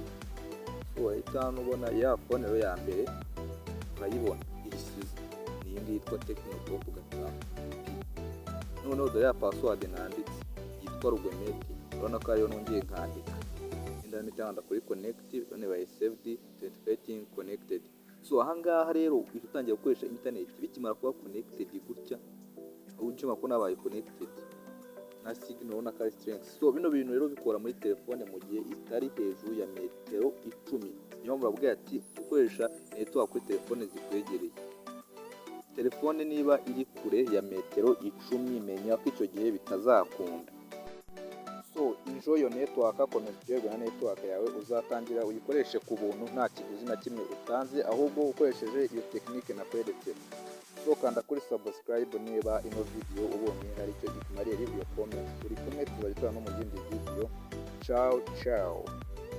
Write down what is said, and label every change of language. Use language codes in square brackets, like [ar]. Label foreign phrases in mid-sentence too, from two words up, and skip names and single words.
[rw] So wahita hano ubona ya phone rero ya mbere urayibona isize ni iyi ngiyi yitwa Tecno Pop 5. Noneho dore ya password nanditse yitwa Rugwe Media, urabona ko ariyo nongeye nkandika internet cyangwa kuri connect none bayi [en] saved authenticating connected. [rw] So ahangaha rero utangiye gukoresha internet bikimara kuba connected gutya ujuma ko nabaye connected na signal ubona ko ari strength. So bino bintu rero bikora muri telefone mu gihe itari hejuru ya metero 10. Niyo muravuga ati ukoresha network kuri telefone zikwegereye. Telefone niba iri kure ya metero 10 menya ko icyo gihe bitazakunda. So [en] enjoy your network, connect [rw] na network yawe uzatangira uyikoreshe ku buntu nta kiguzi na kimwe utanze, ahubwo ukoresheje iyo technique nakweretse. So kanda kuri subscribe niba ino video ubonye hari icyo ikumariye, [en] leave your comment. [rw] Turi kumwe tuzajya no mu zindi video. [it] Ciao ciao.